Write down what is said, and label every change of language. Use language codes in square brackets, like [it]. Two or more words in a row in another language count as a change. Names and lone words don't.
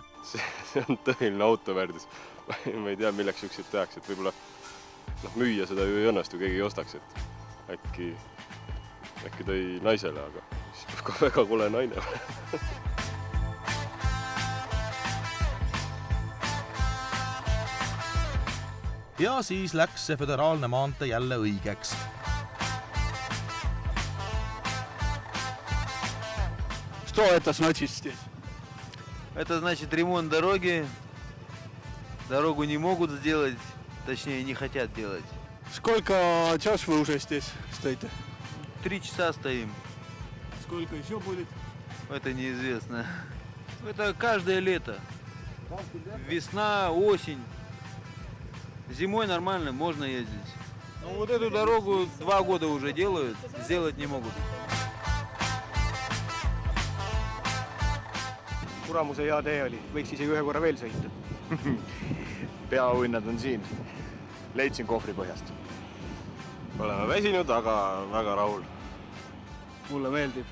[et] See on tõeline autovärdus. Ma ei tea, milleks üksid tehakse, et võib-olla müüa seda ju ei õnnestu, keegi ei ostaks, et äkki tõi naisele, aga siis peab ka väga kole naine. Ja siis läks see föderaalne maante jälle õigeks. [ru] Что это значит здесь? Это значит ремонт дороги. Дорогу не могут сделать, точнее не хотят делать. Сколько час вы уже здесь стоите? 3 часа стоим. Сколько еще будет? Это неизвестно. Это каждое лето. Весна, осень. Зимой нормально, можно ездить. Но вот эту дорогу 2 года уже делают, сделать не могут. [et] Kuramuse hea tee oli, võiks isegi ühe korra veel sõita. Peaõnnad on siin. Leidsin kohvri põhjast. Oleme väsinud, aga väga rahul. Mulle meeldib.